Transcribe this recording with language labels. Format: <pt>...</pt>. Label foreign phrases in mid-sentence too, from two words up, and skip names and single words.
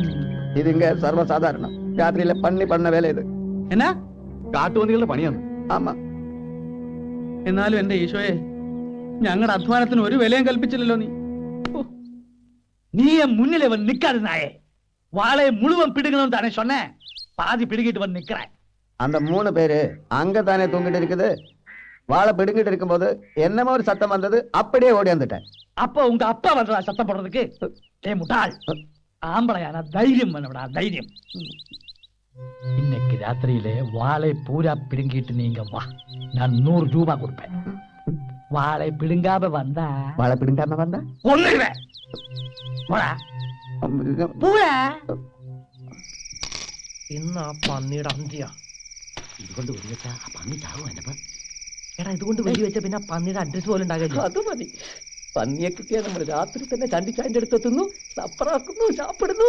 <ta>இது இங்க சர்வசாதாரணம். ராத்திரியில பண்ணி பண்ண வேலை இது.</ta> <ml>എന്നാ? കാട്ടുപന്നികളുടെ പണിയാണ്.</ml> <ta>ஆமா.</ta> <ml>എന്നാലും എന്റെ ഈശോയെ, ഞങ്ങളുടെ അധ്വാനത്തിന് ഒരു വിലയും കൽപ്പിച്ചില്ലല്ലോ നീ.</ml> <ta>நீ முன்னிலை வந்து நிக்காது நாயே. வாழையை முழுவன் பிடுங்கணும் தானே சொன்னேன். பாதி பிடுங்கிட்டு வந்து நிக்கிறேன். அந்த 3 பேரு அங்க தானே தூங்கிட்டு இருக்குது. வாழை பிடுங்கிட்டு இருக்கும்போது என்னமோ ஒரு சத்தம் வந்தது. அப்படியே ஓடி வந்துட்டேன். அப்ப உங்க அப்பா வந்தா சத்தம் போடுறதுக்கு? ஏ முட்டாள், ஆம்பளையான தைரியம் வேணும்டா, தைரியம். இன்னைக்கு ராத்திரியிலே வாழை பூரா பிடுங்கிட்டு நீங்க வா, நான் 100 ரூபாய் கொடுப்பேன். வாழை பிடுங்காம வந்தா வாழை பிடுங்காம வந்தா ஒண்ணுவேன்.</ta> <ml>ഇന്ന് ആ പന്നിയുടെ അന്ത്യ. ഇതുകൊണ്ട് വെടിവെച്ചാ ആ പന്നി ചാവും. എന്നപ്പ എടാ, ഇതുകൊണ്ട് വെടിവെച്ച പിന്നെ ആ പന്നിയുടെ അഡ്രസ് പോലും ഉണ്ടാകില്ല. അത് മതി. പന്നിയെ കിട്ടിയാൽ നമ്മൾ രാത്രി തന്നെ ചണ്ടിച്ചായന്റെ അടുത്ത് എത്തുന്നു, സപ്പറാക്കുന്നു, ചാപ്പിടുന്നു.</ml>